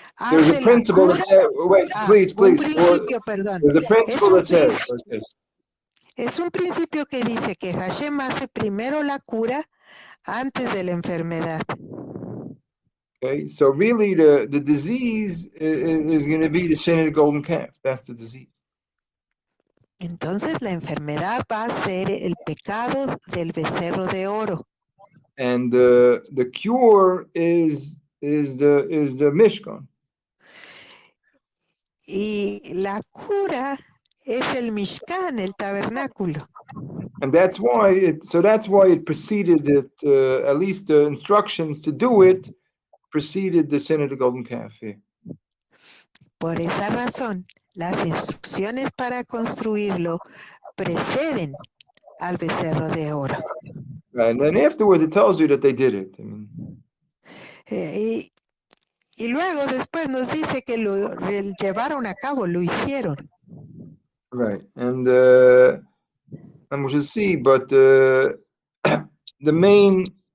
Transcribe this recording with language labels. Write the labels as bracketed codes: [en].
[en] There's a principle that says, wait, please. [es] Un principio, perdón. [en] There's a principle that says like this. [es] Es un principio que dice que Hashem hace primero la cura antes de la enfermedad. [en] Okay, so really the disease is going to be the sin of the golden calf. That's the disease. [es] Entonces la enfermedad va a ser el pecado del becerro de oro. [en] And the cure is the Mishkan. [es] Y la cura es el Mishkan, el tabernáculo. [en] And that's why it preceded it, at least the instructions to do it preceded the sin of the golden calf. Yeah. [es] Por esa razón, las instrucciones para construirlo preceden al becerro de oro. [en] Right, and then afterwards it tells you that they did it. I mean, [es] y luego después nos dice que lo llevaron a cabo, lo hicieron. [en] Right, and we shall see, but the main